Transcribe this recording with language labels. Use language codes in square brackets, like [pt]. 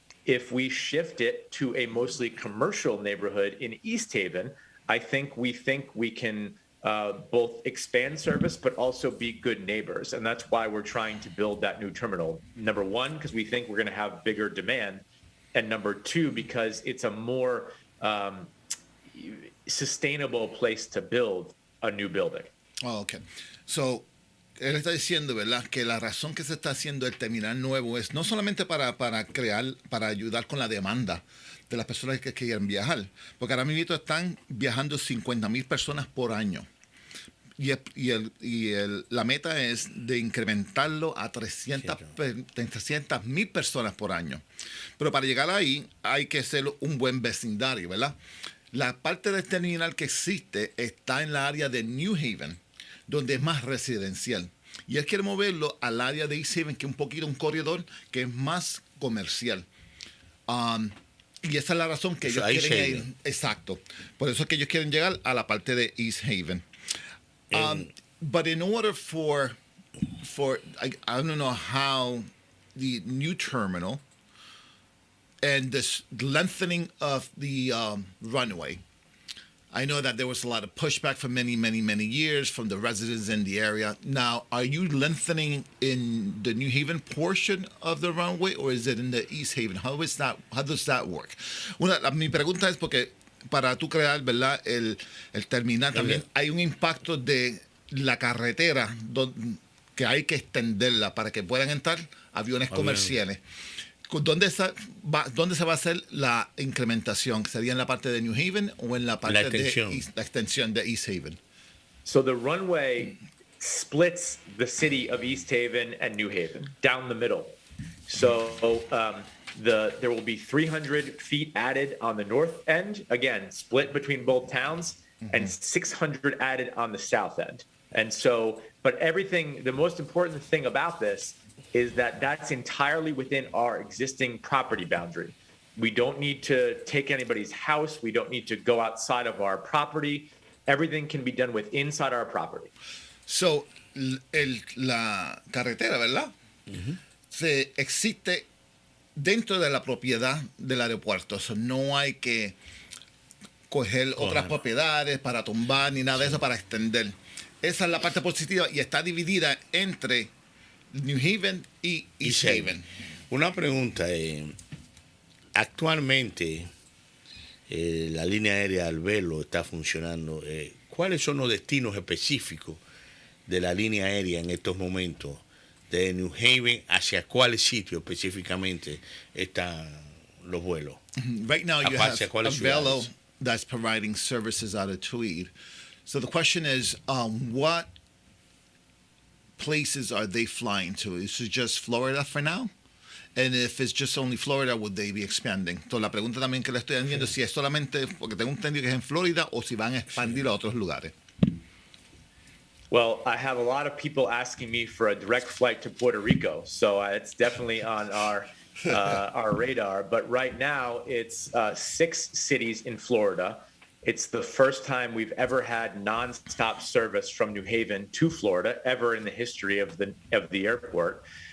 [en] If we shift it to a mostly commercial neighborhood in East Haven, I think we can both expand service, but also be good neighbors. And that's why we're trying to build that new terminal. Number one, because we think we're going to have bigger demand. And number two, because it's a more sustainable place to build a new building. Oh, okay. [es] So, él está diciendo, ¿verdad?, que la razón que se está haciendo el terminal nuevo es no solamente para ayudar con la demanda de las personas que quieren viajar, porque ahora mismo están viajando 50,000 personas por año. La meta es de incrementarlo a 300,000 personas por año. Pero para llegar ahí hay que ser un buen vecindario, ¿verdad? La parte del terminal que existe está en la área de New Haven, donde es más residencial. Y él quiere moverlo al área de East Haven, que es un corredor que es más comercial. Y esa es la razón que ellos quieren ir. Exacto. Por eso es que ellos quieren llegar a la parte de East Haven. [en] But in order for I don't know how the new terminal and this lengthening of the runway, I know that there was a lot of pushback for many, many, many years from the residents in the area. Now, are you lengthening in the New Haven portion of the runway, or is it in the East Haven? How does that work? [es] Mi pregunta es porque para tú crear, ¿verdad?, el terminal también hay un impacto de la carretera que hay que extenderla para que puedan entrar aviones comerciales. ¿Dónde se va a hacer la incrementación? ¿Sería en la parte de New Haven o en la parte de la extensión de East Haven? [en] So the runway splits the city of East Haven and New Haven down the middle. So there will be 300 feet added on the north end, again, split between both towns, and 600 added on the south end. And so, but the most important thing about this is that that's entirely within our existing property boundary. We don't need to take anybody's house. We don't need to go outside of our property. Everything can be done inside our property. [es] So, la carretera, ¿verdad? Se existe dentro de la propiedad del aeropuerto. So, no hay que coger otras propiedades para tumbar ni nada de eso para extender. Esa es la parte positiva y está dividida entre New Haven y East Haven. Una pregunta. Actualmente, la línea aérea Arvelo está funcionando. ¿Cuáles son los destinos específicos de la línea aérea en estos momentos? De New Haven, ¿hacia cuáles sitios específicamente están los vuelos? [en] Right now you have [es] ¿Cuáles Arvelo ciudades? [en] that's providing services out of Tweed. So the question is, what places are they flying to? Is it just Florida for now? And if it's just only Florida, would they be expanding? [es] Entonces la pregunta también que le estoy haciendo es si es solamente, porque tengo entendido que es en Florida, o si van a expandir a otros lugares. [en] Well, I have a lot of people asking me for a direct flight to Puerto Rico, so it's definitely on our radar. But right now, it's 6 cities in Florida. It's the first time we've ever had nonstop service from New Haven to Florida ever in the history of the airport.